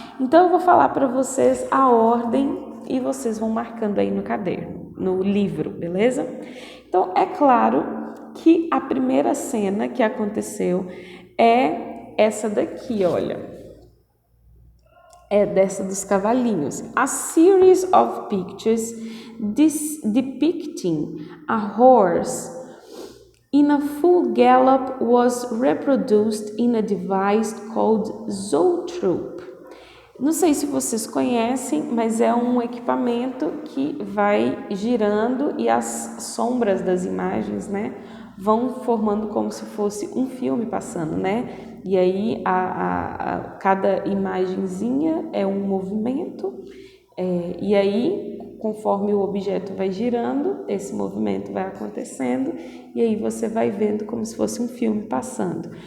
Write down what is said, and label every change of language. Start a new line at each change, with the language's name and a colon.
Portuguese: Então eu vou falar para vocês a ordem e vocês vão marcando aí no caderno, no livro, beleza? Então é claro que a primeira cena que aconteceu é essa daqui, olha. É dessa dos cavalinhos.
English: A series of pictures depicting a horse in a full gallop was reproduced in a device called Zoetrope.
Portuguese: Não sei se vocês conhecem, mas é um equipamento que vai girando e as sombras das imagens, vão formando como se fosse um filme passando, E aí cada imagenzinha é um movimento, e aí conforme o objeto vai girando, esse movimento vai acontecendo, e aí você vai vendo como se fosse um filme passando.